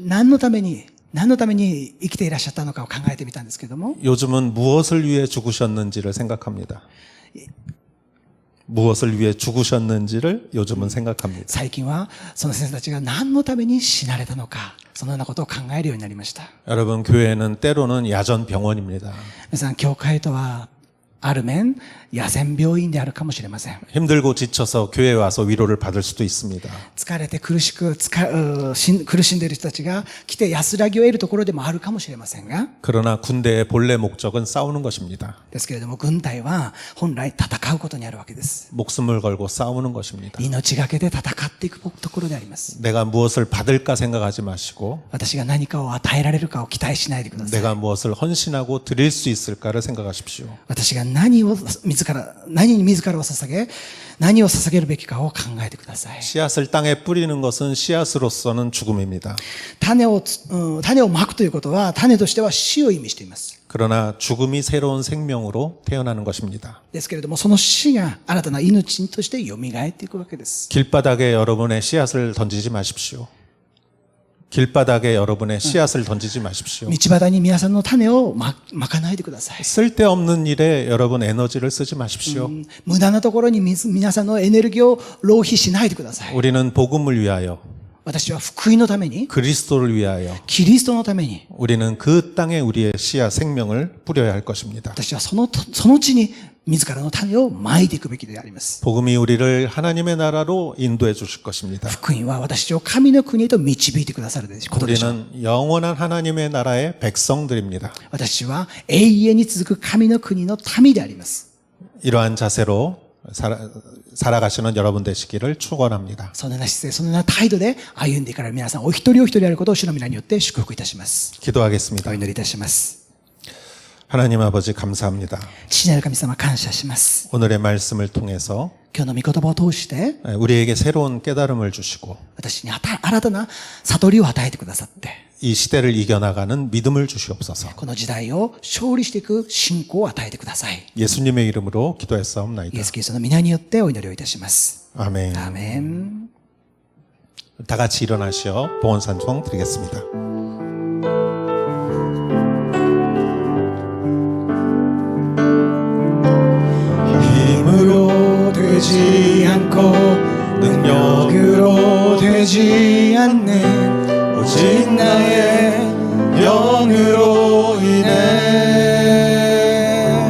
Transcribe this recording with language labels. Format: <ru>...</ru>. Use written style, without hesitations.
<ja>何のために生きていらっしゃったのかを考えてみたんですけれども、</ja> <ko>요즘은 무엇을 위해 죽으셨는지를 생각합니다. 무엇을 위해 죽으셨는지를 요즘은 생각합니다.</ko> <ja>最近はその先生たちが何のために死なれたのか、そのようなことを考えるようになりました。</ja> <ko>여러분, 교회는 때로는 야전 병원입니다.</ko> <ja>皆さん、教会とはある面野戦病院であるかもしれません。</ja> <ko>힘들고 지쳐서 교회에 와서 위로를 받을 수도 있습니다.</ko> <ja>疲れて苦しんでいる人たちが来て安らぎを得るところでもあるかもしれませんが、</ja> <ko>그러나 군대의 본래 목적은 싸우는 것입니다.</ko> <ja>ですけれども軍隊は本来戦うことにあるわけです。</ja> <ko>목숨을 걸고 싸우는 것입니다.</ko> <ja>命がけで戦っていくところであります。</ja> <ko>내가 무엇을 받을까 생각하지 마시고</ko> <ja>私が何かを与えられるかを期待しないでください。</ja> <ko>내가 무엇을 헌신하고 드릴 수 있을까를 생각하십시오.</ko> <ja>私が何に自らを捧げ、何を捧げるべきかを考えてください。</ja> <ko>씨앗을 땅에 뿌리는 것은 씨앗으로서는 죽음입니다.</ko> <ja>種をまくということは、種としては死を意味しています。</ja> <ko>그러나 죽음이 새로운 생명으로 태어나는 것입니다.</ko> <ja>ですけれども、その死が新たな命として蘇っていくわけです。</ja> <ko>길바닥에 여러분의 씨앗을 던지지 마십시오. 길바닥에 여러분의 씨앗을 던지지 마십시오.</ko> <ja>道端に皆さんの種をまかないでください。</ja> <ko>쓸데없는 일에 여러분 에너지를 쓰지 마십시오.</ko> <ja>無駄なところに皆さんのエネルギーを浪費しないでください。</ja> <ko>우리는 복음을 위하여,</ko> <ja>私は福音のために、</ja> <ko>그리스도를 위하여,</ko> <ja>キリストのために、</ja> <ko>우리는 그 땅에 우리의 씨앗 생명을 뿌려야 할 것입니다.</ko> <ja>私はその地に自らの種をまいていくべきであります。</ja> <ko>복음이 우리를 하나님의 나라로 인도해 주실 것입니다.</ko> <ja>福音は私を神の国へと導いてくださることでしょう。</ja> <ko>우리는 영원한 하나님의 나라의 백성들입니다.</ko> <ja>私は永遠に続く神の国の民であります。</ja> <ko>이러한 자세로 살아가시는 여러분 되시기를 축원합니다.</ko> <ja>そのような姿勢、そのような態度で歩んでいかれる皆さん、お一人お一人であることを主の皆によって祝福いたします。</ja> <ko>기도하겠습니다.</ko> <ja>お祈りいたします。</ja> <ko>하나님 아버지 감사합니다.</ko> <ja>父なる神様、感謝します。</ja> <ko>오늘의 말씀을 통해서</ko> <ja>今日の御言葉を通して、</ja> <ko>우리에게 새로운 깨달음을 주시고</ko> <ja>私に新たな悟りを与えてくださって、</ja> <ko>이 시대를 이겨나가는 믿음을 주시옵소서.</ko> <ja>この時代を勝利していく信仰を与えてください。</ja> <ko>예수님의 이름으로 イ 기도했사옵나이다.</ko> <ja>エス・キリストの皆によってお祈りをいたします。</ja> <ko>아멘.</ko> <ja>アーメン。</ja> <ko>다 같이 일어나시어 봉헌산송 드리겠습니다. 힘으로 되지 않고 능력으로 되지 않는 오직 나의 영으로 인해</ko>